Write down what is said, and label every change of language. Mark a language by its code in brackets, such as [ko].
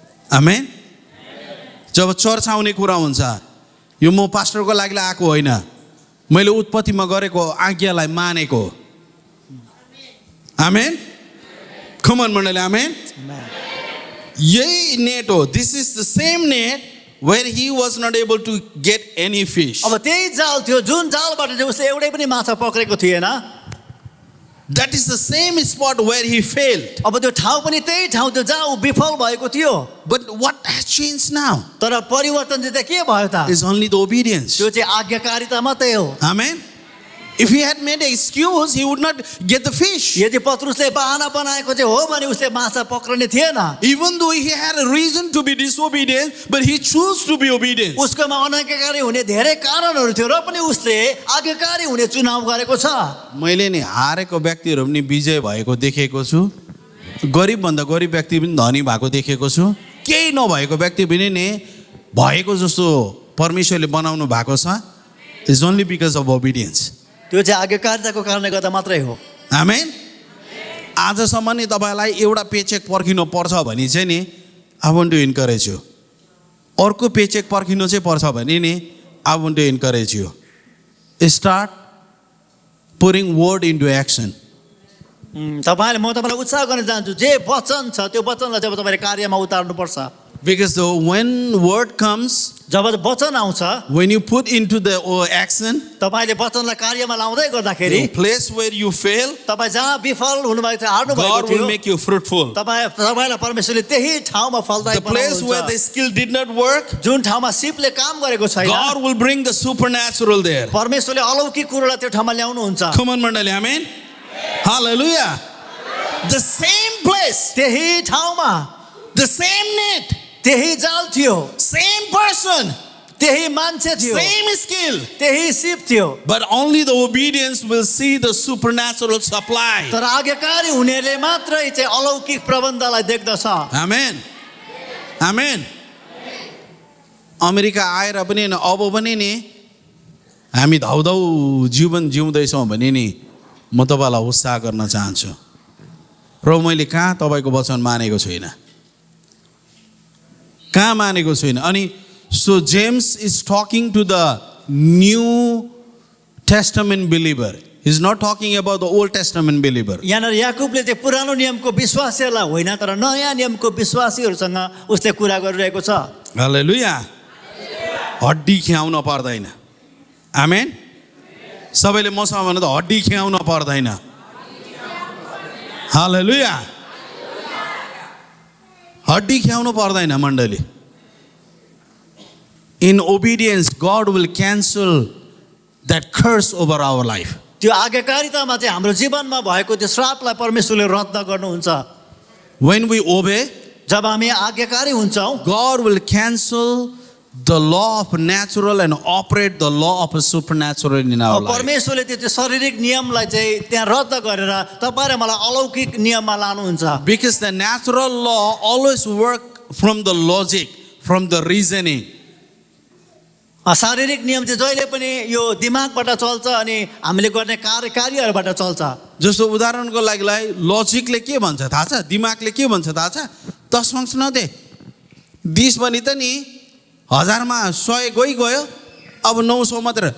[ne] आमेन जब church आउने कुरा हुन्छ यो म पास्टरको लागि आएको होइन मैले उत्पत्तिमा गरेको आज्ञालाई मानेको आमेन कमन मण्डली आमेन यही नेट हो [en] This is the same net where he was not able to get any fish. [ne] अब त्यही जाल थियो जुन जालबाट चाहिँ उसले एउटै पनि माछा पक्रेको थिएन [en] That is the same spot where he failed. [ne] अब त्यो ठाउँ पनि त्यही ठाउँ थियो जहाँ ऊ विफल भएको थियो [en] But what has changed now? [ne] तर परिवर्तन चाहिँ के भयो त [en] Is only the obedience. [ne] त्यो चाहिँ आज्ञाकारिता मात्रै हो [en] Amen. If he had made an excuse, he would not get the fish. [ne] यदि पत्रुसले बहाना बनाएको चाहिँ हो भने उसले माछा पक्रने थिएन [en] Even though he had a reason to be disobedient, but he chose to be obedient. [ne] उसकोमा अनाज्ञाकारी हुने धेरै कारणहरू थियो र पनि उसले आज्ञाकारी हुने चुनाव गरेको छ मैले नि हारेको व्यक्तिहरू पनि विजय भएको देखेको छु गरिब भन्दा गरिब व्यक्ति पनि धनी भएको देखेको छु केही नभएको व्यक्ति पनि नि भएको जस्तो परमेश्वरले बनाउनु भएको छ [en] is only because of obedience [ne] त्यो चाहिँ आज्ञाकारिताको कारणले गर्दा मात्रै हो आमेन आजसम्म नि तपाईँलाई एउटा पेचेक पर्खिनु पर्छ भने चाहिँ नि [en] I want to encourage you [ne] अर्को पेचेक पर्खिनु चाहिँ पर्छ भने नि I want to encourage you [en] start pouring word into action [ne] म तपाईँलाई उत्साह गर्न चाहन्छु जे वचन छ त्यो वचनलाई चाहिँ अब तपाईँले कार्यमा उतार्नुपर्छ [en] Because when word comes, [ne] जब वचन आउँछ, [en] when you put into the action, [ne] तपाईले वचनलाई कार्यमा लाउँदै गर्दाखेरि [en] the place where you fail, [ne] तपाईँ जहाँ विफल हुनुभएको थियो, हार्नु भएको [en] God will [ne] थियो, [en] make you fruitful. [ne] तपाईँलाई परमेश्वरले त्यही ठाउँमा फलदायी [en] The place where the [ne] बनाउनुहुन्छ। [en] skill did not work, [ne] जुन ठाउँमा सिपले काम गरेको छैन, [en] God will bring the supernatural there. [ne] परमेश्वरले अलौकिक कुरोलाई त्यो ठाउँमा ल्याउनुहुन्छ। [en] Come on, Mandali, amen? Hallelujah. The same place, [ne] त्यही ठाउँमा [en] the same net, [ne] त्यही जाल थियो, [en] same person, [ne] त्यही मान्छे थियो, [en] same skill. [ne] त्यही सिप थियो, [en] But only the obedience will see the supernatural supply. [ne] तर आज्ञाकारी हुनेले मात्रै चाहिँ अलौकिक प्रबन्धलाई देख्दछ। [en] Amen. Amen. [ne] अमेरिका आएर पनि नि अब पनि नि हामी धाउधाउ जीवन जिउँदैछौँ भने नि म तपाईँलाई उत्साह गर्न चाहन्छु। प्रभु मैले कहाँ तपाईँको वचन मानेको छुइनँ, कहाँ मानेको छुइनँ। अनि [en] So James is talking to the new testament believer, is not talking about the old testament believer. [ne] यहाँनिर याकुबले चाहिँ पुरानो नियमको विश्वासीहरूलाई होइन, तर नयाँ नियमको विश्वासीहरूसँग उसले कुरा गरिरहेको छ। हालेलुया। हड्डी खियाउन पर्दैन। आमेन। सबैले मसँग भन्नु त हड्डी खियाउन पर्दैन। हालेलुया। हड्डी खियाउनु पर्दैन मण्डली। [en] In obedience, God will cancel that curse over our life. [ne] त्यो आज्ञाकारितामा चाहिँ हाम्रो जीवनमा भएको त्यो श्रापलाई परमेश्वरले रद्द गर्नुहुन्छ। [en] When we obey, [ne] जब हामी आज्ञाकारी हुन्छौँ, [en] God will cancel the law of natural and operate the law of supernatural in our life. [ne] परमेश्वरले त्यो शारीरिक नियमलाई चाहिँ त्यहाँ रद्द गरेर तपाईँ र मलाई अलौकिक नियममा लानुहुन्छ। [en] Because the natural law always work from the logic, from the reasoning. [ne] शारीरिक नियम चाहिँ जहिले पनि यो दिमागबाट चल्छ अनि हामीले गर्ने कार्यहरूबाट चल्छ। जस्तो उदाहरणको लागि लजिकले के भन्छ थाहा छ, दिमागले के भन्छ थाहा छ, 10 अंश नदे 20 भने त नि 1000 मा 100 गयो, अब 900 मात्र।